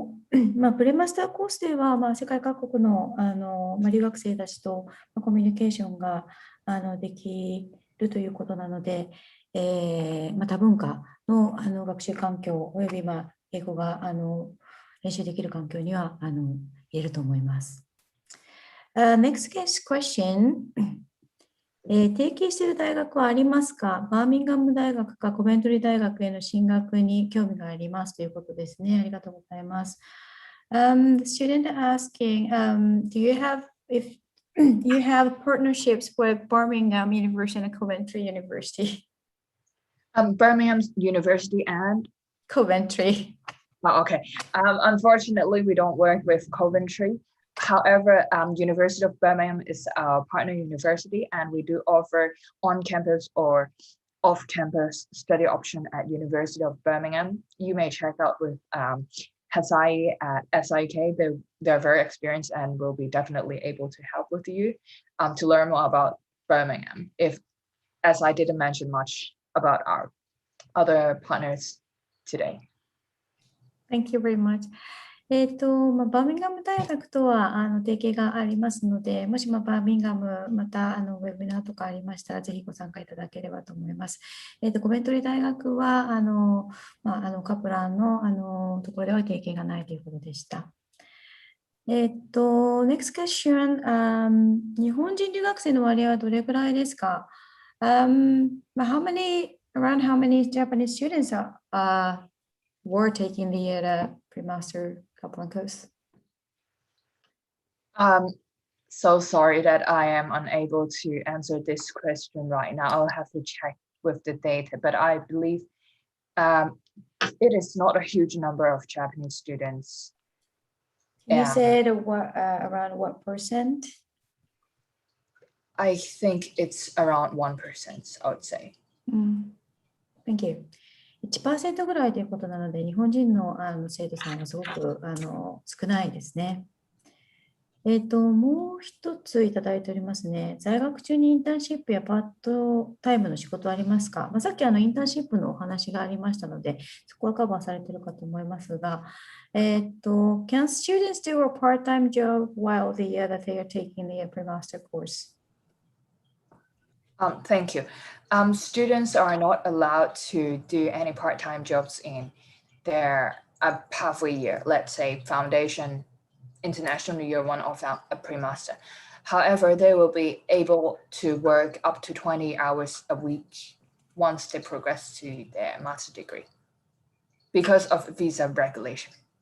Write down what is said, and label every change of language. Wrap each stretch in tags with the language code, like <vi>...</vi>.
<ja>プレマスターコースでは、世界各国の、留学生たちとコミュニケーションができるということなので、多文化の、学習環境および、英語が練習できる環境には言えると思います。</ja> <en>Next question.</en> <ja>提携している大学はありますか？バーミンガム大学かコベントリー大学への進学に興味がありますということですね。ありがとうございます。</ja> <en>The student asking, do you have, if you have partnerships with Birmingham University and Coventry University? Birmingham University and Coventry. Oh, okay. Unfortunately, we don't work with Coventry. However, University of Birmingham is our partner university, and we do offer on-campus or off-campus study option at University of Birmingham. You may check out with Hasai at SIK. They're very experienced and will be definitely able to help with you to learn more about Birmingham. As I didn't mention much about our other partners today. Thank you very much.</en> <ja>バーミンガム大学とは提携がありますので、もしバーミンガム、またウェブナーとかありましたら、ぜひご参加いただければと思います。コベントリー大学はカプランのところでは提携がないということでした。</ja> <en>Next question、</en> <ja>日本人留学生の割合はどれくらいですか？</ja> <en>around how many Japanese students were taking the pre-master Kaplan course? So sorry that I am unable to answer this question right now. I'll have to check with the data, but I believe it is not a huge number of Japanese students. You said around what percent? I think it's around 1%, I would say. Thank you.</en> <ja>1% ぐらいということなので、日本人の生徒さんはすごく少ないですね。もう一ついただいておりますね。在学中にインターンシップやパートタイムの仕事はありますか？さっきインターンシップのお話がありましたので、そこはカバーされているかと思いますが、</ja> <en>Can students do a part-time job while that they are taking the pre-master course? Thank you. Students are not allowed to do any part-time jobs in their pathway year, let's say foundation, international year one, or a pre-master. However, they will be able to work up to 20 hours a week once they progress to their master degree because of visa regulation.</en>